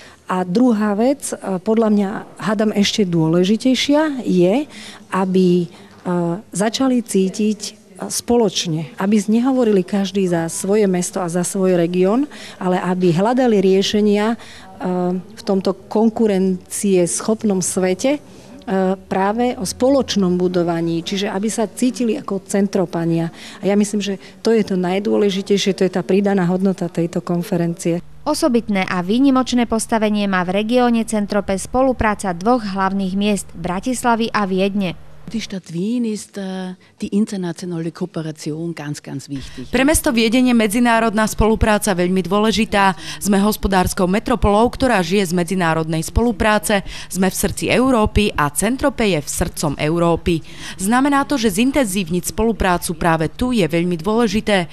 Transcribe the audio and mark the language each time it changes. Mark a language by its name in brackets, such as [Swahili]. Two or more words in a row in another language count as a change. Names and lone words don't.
[Slovak] A druhá vec, podľa mňa hádam ešte dôležitejšia, je, aby začali cítiť spoločne, aby nehovorili každý za svoje mesto a za svoj región, ale aby hľadali riešenia v tomto konkurencieschopnom svete práve o spoločnom budovaní, čiže aby sa cítili ako centropania. A ja myslím, že to je to najdôležitejšie, to je tá pridaná hodnota tejto konferencie. Osobitné a výnimočné postavenie má v regióne Centrope spolupráca dvoch hlavných miest, Bratislavy a Viedne. [German] Die Stadt Wien ist die internationale Kooperation ganz, ganz wichtig. [Slovak] Pre mesto Viedeň je medzinárodná spolupráca veľmi dôležitá. Sme hospodárskou metropolou, ktorá žije z medzinárodnej spolupráce. Sme v srdci Európy a Centrope je v srdcom Európy. Znamená to, že zintenzívniť spoluprácu práve tu je veľmi dôležité.